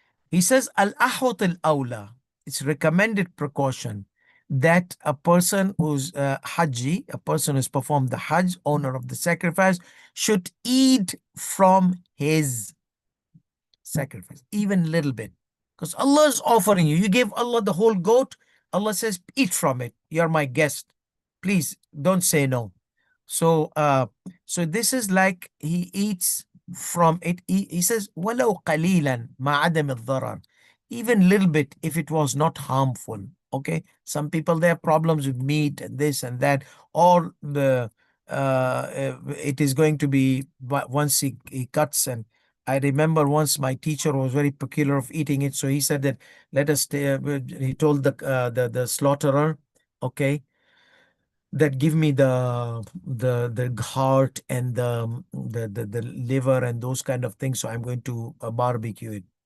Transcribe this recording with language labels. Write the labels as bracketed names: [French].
[English] He says, Al-ahwat al-awla. It's recommended precaution that a person who's hajji, a person who's performed the hajj, owner of the sacrifice, should eat from his sacrifice, even a little bit. Because Allah is offering you. You gave Allah the whole goat. Allah says, eat from it. You're my guest. Please don't say no. So this is like he eats from it. He says, [Arabic] وَلَوْ قَلِيلًا مَا عَدَمِ الضَّرَرِ. [English] Even little bit if it was not harmful. Okay. Some people, they have problems with meat and this and that. Or it is going to be, once he cuts. And I remember once my teacher was very peculiar of eating it. So he said that let us, he told the slaughterer, okay, that give me the heart and the liver and those kind of things. So I'm going to barbecue it.